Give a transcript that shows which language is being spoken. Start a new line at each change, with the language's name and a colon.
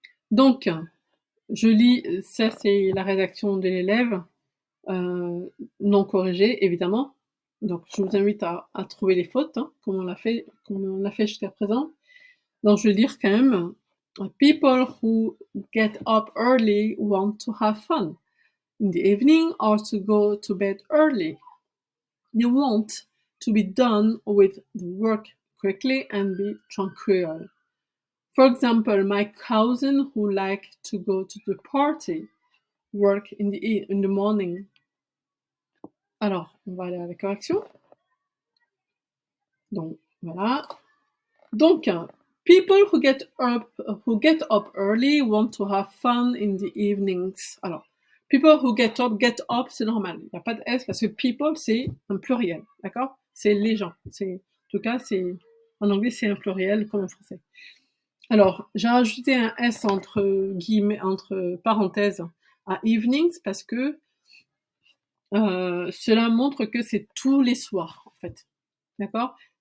French: Donc, je lis, ça c'est la rédaction de l'élève, non corrigée, évidemment. Donc, je vous invite à trouver les fautes, hein, comme on l'a fait jusqu'à présent. Donc, je vais lire quand même.
English: People who get up early want to have fun in the evening or to go to bed early. They want to be done with the work quickly and be tranquil. For example, my cousin who like to go to the party work in the morning.
French: Alors, on va aller à la correction. Donc, voilà.
English: Donc, people who get up early want to have fun in the evenings.
French: Alors,
English: people who get up,
French: c'est normal. Il n'y a pas de S parce que people, c'est un pluriel. D'accord? C'est les gens. En tout cas, en anglais, c'est un pluriel comme en français. Alors, j'ai rajouté un S entre guillemets, entre parenthèses à evenings parce que cela montre que c'est tous les soirs, en fait. D'accord?